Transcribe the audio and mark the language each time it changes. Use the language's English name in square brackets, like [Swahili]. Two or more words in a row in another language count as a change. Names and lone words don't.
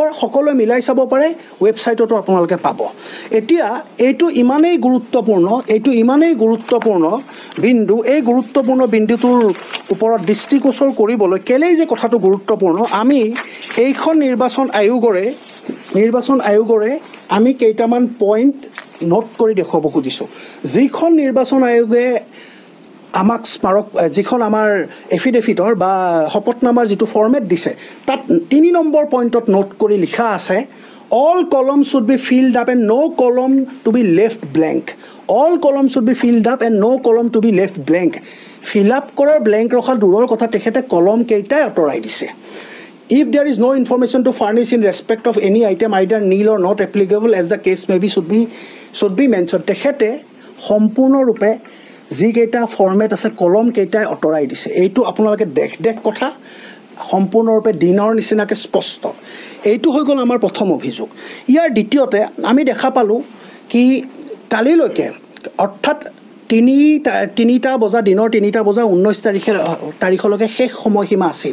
[Assamese] সকলোৱে মিলাই চাব পাৰে, ৱেবছাইটতো আপোনালোকে পাব। এতিয়া এইটো ইমানেই গুৰুত্বপূৰ্ণ বিন্দু, এই গুৰুত্বপূৰ্ণ বিন্দুটোৰ ওপৰত দৃষ্টিগোচৰ কৰিবলৈ কেলেই যে কথাটো গুৰুত্বপূৰ্ণ, আমি এইখন নিৰ্বাচন আয়োগৰে আমি কেইটামান [English] point note [Assamese] কৰি দেখুৱাব খুজিছোঁ। যিখন নিৰ্বাচন আয়োগে আমাক যিখন আমাৰ এফিডেভিটৰ বা শপতনামাৰ যিটো ফৰ্মেট দিছে, তাত 3 নম্বৰ পইণ্টত নোট কৰি লিখা আছে, [English] all columns should be filled up and no column to be left blank. All columns should be filled up and no column to be left blank. Fill up [Assamese] কৰাৰ ব্লেংক ৰখা দূৰৰ কথা, তেখেতে কলম কেইটাই আঁতৰাই দিছে। [English] If there is no information to furnish in respect of any item either nil or not applicable as the case may be should be mentioned. [Assamese] তেখেতে সম্পূৰ্ণৰূপে যিকেইটা ফৰ্মেট আছে কলম কেইটাই আঁতৰাই দিছে। এইটো আপোনালোকে দেখ কথা সম্পূৰ্ণৰূপে দিনৰ নিচিনাকৈ স্পষ্ট। এইটো হৈ গ'ল আমাৰ প্ৰথম অভিযোগ। ইয়াৰ দ্বিতীয়তে আমি দেখা পালোঁ কি কালিলৈকে, অৰ্থাৎ 3টা বজা, দিনৰ 3টা বজা 19 তাৰিখলৈকে শেষ সময়সীমা আছিল।